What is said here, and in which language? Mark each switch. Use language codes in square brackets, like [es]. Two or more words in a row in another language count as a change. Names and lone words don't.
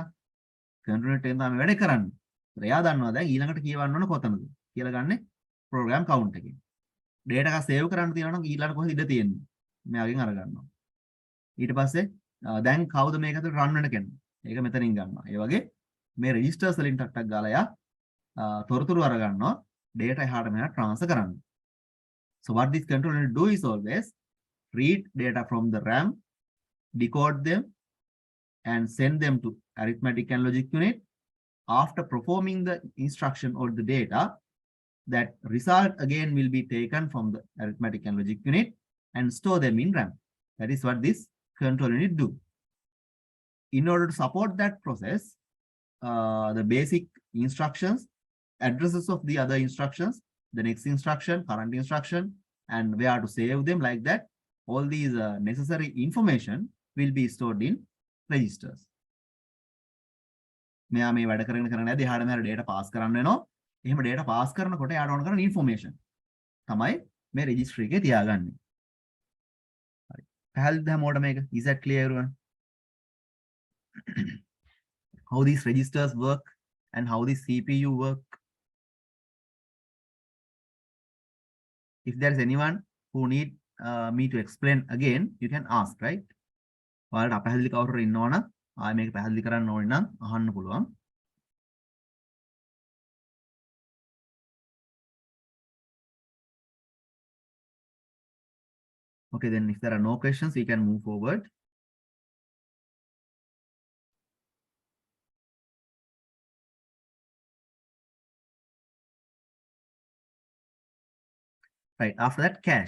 [en] control unit [si] එකෙන් තමයි වැඩ කරන්නේ. එයා දන්නවා දැන් ඊළඟට කියවන්න ඕන කොතනද කියලා ගන්නෙ [en] program count [si] එකෙන්. data එක save කරන්න තියෙනවා නම් ඊළඟට කොහෙද ඉඩ තියෙන්නේ? මෙයාගෙන් අර ගන්නවා. ඊට පස්සේ දැන් කවුද මේක ඇතුළේ run වෙන කෙනා? ඒක මෙතනින් ගන්නවා. ඒ වගේ මේ registers වලින් ටක් ගාලා යා තොරතුරු අර ගන්නවා data එහාට මෙහාට transfer කරන්න. [en] So what this control unit do is always read data from the RAM, decode them and send them to arithmetic and logic unit. After performing the instruction or the data, that result again will be taken from the arithmetic and logic unit and store them in RAM. That is what this control unit do. In order to support that process, the basic instructions, addresses of the other instructions, the next instruction, current instruction, and where to save them like that, all these necessary information will be stored in registers. [si] මෙයා මේ වැඩ කරගෙන යද්දී එහාට මෙහාට [en] data pass [si] කරන්න වෙනවා. එහෙම [en] data pass [si] කරනකොට එයාට ඕන කරන information තමයි මේ registry එකේ තියාගන්නේ. හරි. පැහැදිලිද හැමෝටම මේක? [en] Is that clear everyone? How these registers work and how this CPU work? If there is anyone who need me to explain again, you can ask, right? [si] ඔයාලට අපහැදිලි කවුරු ඉන්නවනම් ආයෙ මේක පැහැදිලි කරන්න ඕනේ නම් අහන්න පුළුවන්. [en] Okay, then if there are no questions, we can move forward. Right, after that, cache.